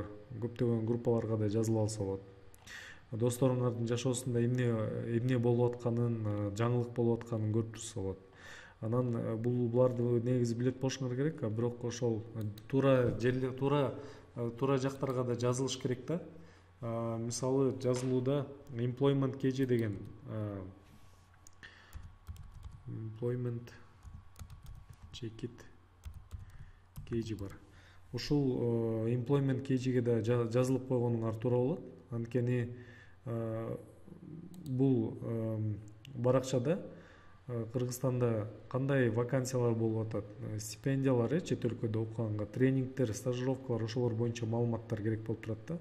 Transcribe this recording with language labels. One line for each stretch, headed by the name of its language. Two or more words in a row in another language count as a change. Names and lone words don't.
Kyrgyz: Көптөгөн группаларга да жазыла алса болот. Досторуңардын жашоосунда эмне болуп атканын, жаңылык болуп атканын көрүп турса болот. Анан буларды негизи билет болушуңар керек, бирок ошол туура жактарга да жазылыш керек да. Мисалы, жазылууда employment KG деген employment check.it KG бар. Ушул employment KG-ге да жазылып койгонуңар туура болот. Анткени бул баракчада Кыргызстанда кандай вакансиялар болуп атат, стипендиялар, чет өлкөдө окуганга, тренингдер, стажировкалар, ошолор боюнча маалыматтар керек болуп турат да.